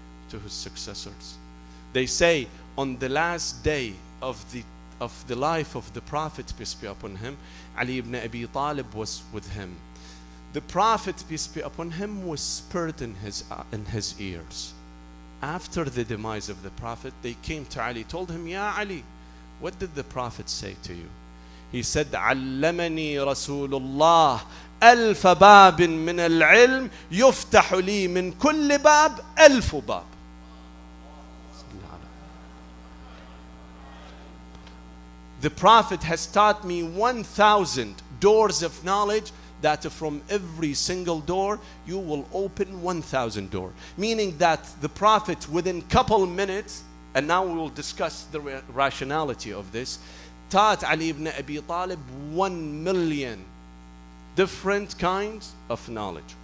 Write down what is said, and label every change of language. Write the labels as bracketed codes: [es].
[en] To his successors. They say on the last day of the life of the Prophet, peace be upon him, Ali ibn Abi Talib was with him. The Prophet, peace be upon him, whispered in his ears. After the demise of the Prophet, they came to Ali, told him, Ya Ali, what did the Prophet say to you? He said, [ar] علمني رسول الله ألف باب من العلم يفتح لي من كل باب ألف باب. [en] The Prophet has taught me 1,000 doors of knowledge, that from every single door you will open 1,000 doors. Meaning that the Prophet, within couple minutes, and now we will discuss the rationality of this, taught Ali ibn Abi Talib 1,000,000 different kinds of knowledge.